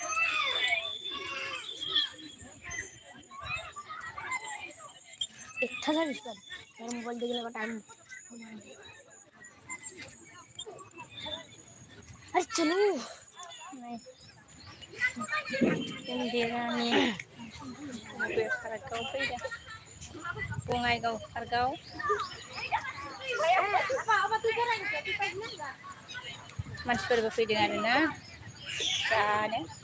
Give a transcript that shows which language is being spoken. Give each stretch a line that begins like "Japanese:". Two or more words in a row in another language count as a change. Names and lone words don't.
Hindi: अच्छा था इसका मेरा मोबाइल देखने का टाइम अरे चलो
Bodo: इन्दिरानि बबे पार्कआव फैदों बङाइगाव पार्कआव मानसिफोरबो फैदों आरोना जानो